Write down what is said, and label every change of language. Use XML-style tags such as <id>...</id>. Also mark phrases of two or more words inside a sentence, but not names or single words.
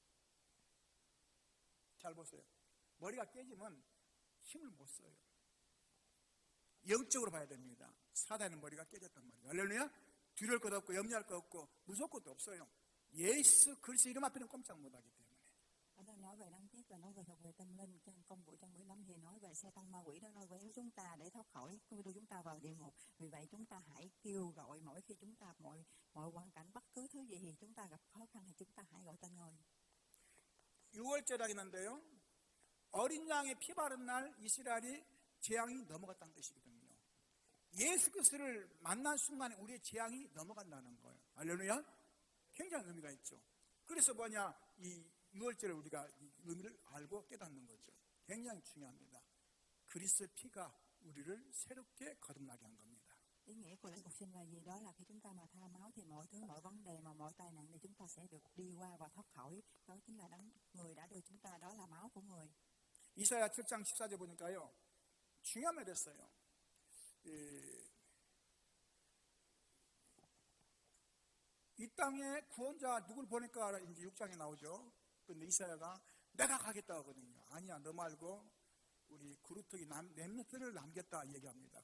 <ko>잘 보세요. 머리가 깨지면 힘을 못 써요. 영적으로 봐야 됩니다. 사단의 머리가 깨졌단 말이에요. 할렐루야. 두려울 것 없고 염려할 것 없고 무서울 것도 없어요. 예수 그리스도 이름 앞에는 꼼짝 못하기 때문에.</ko> <vi>Ở đây nói về đấng Christ và nói về thuộc về tâm linh. Trong công vụ trong 15 thì nói về Satan ma quỷ đã lôi kéo chúng ta để thoát khỏi, đưa chúng ta vào địa ngục. Vì vậy chúng ta hãy kêu gọi mỗi khi chúng ta mọi hoàn cảnh, bất cứ thứ gì thì chúng ta gặp khó khăn thì chúng ta hãy gọi tên người.</vi> <ko>유월절하겠는데요. 어린 양의 피 바른 날 이스라엘이 재앙이 넘어갔다는 뜻이거든요. 예수 그리스도를 만난 순간에 우리의 재앙이 넘어간다는 거예요. 할렐루야. 굉장히 의미가 있죠. 그래서 뭐냐, 이 6월절을 우리가 의미를 알고 깨닫는 거죠. 굉장히 중요합니다. 그리스도의 피가 우리를 새롭게 거듭나게 한 겁니다.</ko> <vi>Ý nghĩa của lễ phục sinh là gì? Đó là khi chúng ta mà tha máu thì mọi thứ, mọi vấn đề mà mọi tai nạn thì chúng ta sẽ được đi qua và thoát khỏi. Đó chính là đấng người đã đưa chúng ta, đó là máu của người.</vi> <ko>이사야 7장 14절 보니까요, 중요한 말이 됐어요. 이 땅에 구원자 누굴 보낼까 이제 6장에 나오죠. 근데 이사야가 내가 가겠다 하거든요. 아니야, 너 말고 우리 그루터기 렘넌트를 남겼다 얘기합니다.</ko>